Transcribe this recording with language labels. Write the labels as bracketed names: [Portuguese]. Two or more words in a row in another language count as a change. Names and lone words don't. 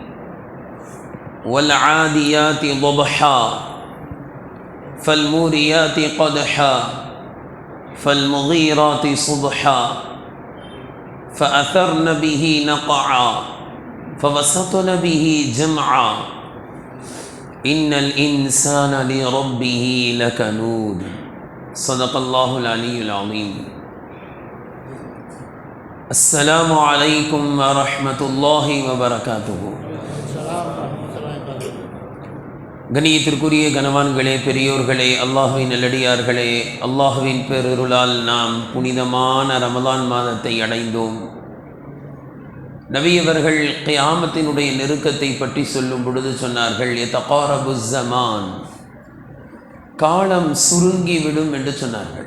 [Arabic] والعاديات ضبحا فالموريات قدحا فالمغيرات صبحا فأثرن به نقعا فوسطن به جمعا إن الإنسان لربه لكنود صدق الله العلي العظيم. السلام عليكم ورحمة الله وبركاته. [Tamil] கணியத்திற்குரிய கனவான்களே, பெரியோர்களே, அல்லாஹுவின் நல்லடியார்களே, அல்லாஹுவின் பேரருளால் நாம் புனிதமான ரமலான் மாதத்தை அடைந்தோம். நபியவர்கள் கியாமத்தினுடைய நெருக்கத்தை பற்றி சொல்லும் பொழுது சொன்னார்கள், [Arabic] يتقارب الزمان, [Tamil] காலம் சுருங்கிவிடும் என்று சொன்னார்கள்.